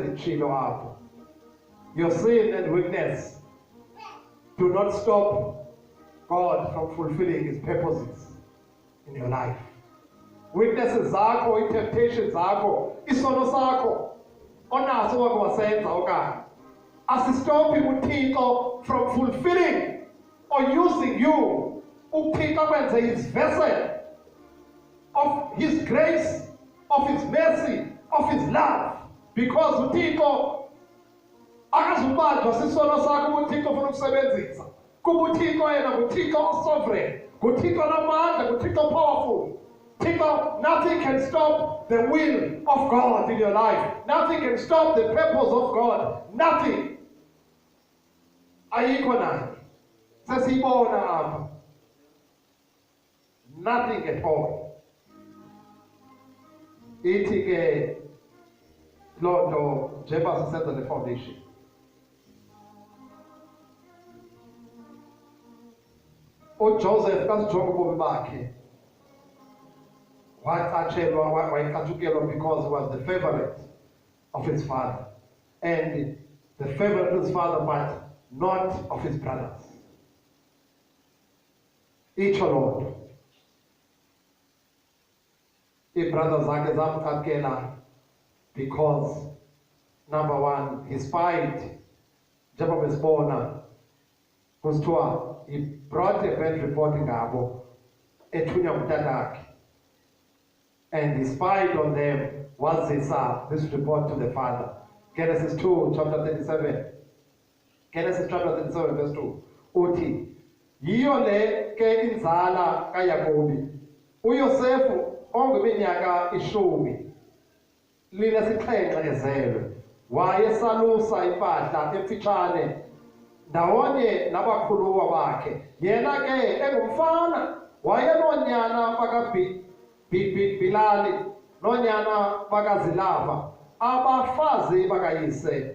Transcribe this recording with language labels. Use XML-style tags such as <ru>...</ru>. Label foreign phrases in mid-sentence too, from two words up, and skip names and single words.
<en>Your sin and weakness do not stop God from fulfilling his purposes in your life.</en> <xh>Weaknesses zakho, temptations zakho, isono sakho, onaso wake wasenza okanye. Asistophi uThixo</xh> <en>from fulfilling or using you.</en> <xh>uThixo kwenze</xh> <en>his vessel of his grace, of his mercy, of his love.</en> <xh>Because uThixo akazubanjwa sisono sakho uThixo ufuna ukusebenzisa. Kuba uThixo yena nguThixo sovereign, nguThixo namandla, nguThixo powerful. Thixo,</xh> <en>nothing can stop the will of God in your life. Nothing can stop the purpose of God. Nothing.</en> <xh>Ayikho nani. Sesibona apha.</xh> <en>Nothing at all.</en> <xh>Ithi ke lo njengoba sisenza</xh> <en>the foundation.</en> <xh>uJoseph kasijonga ubomi bakhe wayeqatshukelwa</xh> <en>because he was the favorite of his father, and the favorite of his father but not of his brothers.</en> <xh>Itsho loo nto iibrothers zakhe zamqatkela</xh> <en>because number one, he spied</en> <xh>njengoba besibona kusithiwa</xh> <en>he brought a bad report</en> <xh>ngabo ethunywa ngutatakhe,</xh> <en>and he spied on them wazisa this report to the father. Genesis 2 chapter 37. Genesis chapter 37 verse 2</en> <xh>uthi yiyo le ke inzala kaYakobi uYosefu ongeminyaka 10 linesixhenxe ezelwe wayesalusa impahla emfitshane ndawonye nabakhuluwa bakhe, yena ke engumfana wayenonyana bakaBilali nonyana bakaZilapa abafazi bakayise.</xh>